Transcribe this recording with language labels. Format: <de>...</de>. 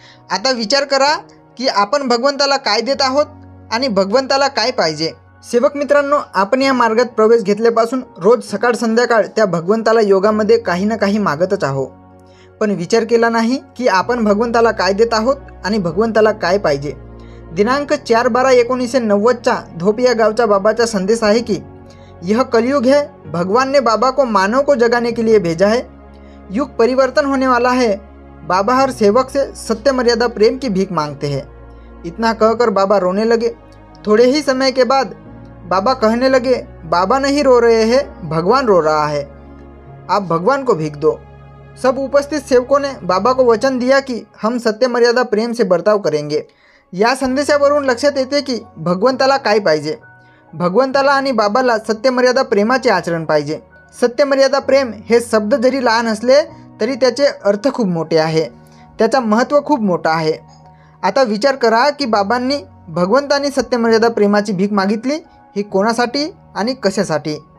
<mr>आता विचार करा की आपण भगवंताला काय देत आहोत आणि भगवंताला काय पाहिजे। सेवक मित्रांनो, आपण या मार्गात प्रवेश घेतल्यापासून रोज सकाळ संध्याकाळ त्या भगवंताला योगामध्ये काही ना काही मागतच आहोत, पण विचार केला नाही की आपण भगवंताला काय देत आहोत आणि भगवंताला काय पाहिजे। दिनांक 4/12/1990चा धोप या गावचा बाबाचा संदेश आहे की</mr> <hi>यह कलयुग है, भगवान ने बाबा को मानव को जगाने के लिए भेजा है, युग परिवर्तन होने वाला है, बाबा हर सेवक से सत्य मर्यादा प्रेम की भीख मांगते हैं। इतना कहकर बाबा रोने लगे। थोड़े ही समय के बाद बाबा कहने लगे, बाबा नहीं रो रहे हैं, भगवान रो रहा है, आप भगवान को भीख दो। सब उपस्थित सेवकों ने बाबा को वचन दिया कि हम सत्य मर्यादा प्रेम से बर्ताव करेंगे।</hi> <mr>या संदेशावरून लक्षात येते की भगवंताला काय पाहिजे। भगवंताला आणि बाबाला सत्य मर्यादा प्रेमाचे आचरण पाहिजे। सत्य मर्यादा प्रेम हे शब्द जरी लहान असले तरी त्याचे अर्थ खूप मोठे आहे, त्याचा महत्त्व खूप मोठा आहे। आता विचार करा की बाबांनी भगवंतानी सत्य मर्यादा प्रेमाची भीक मागितली, ही कोणासाठी आणि कशासाठी।</mr>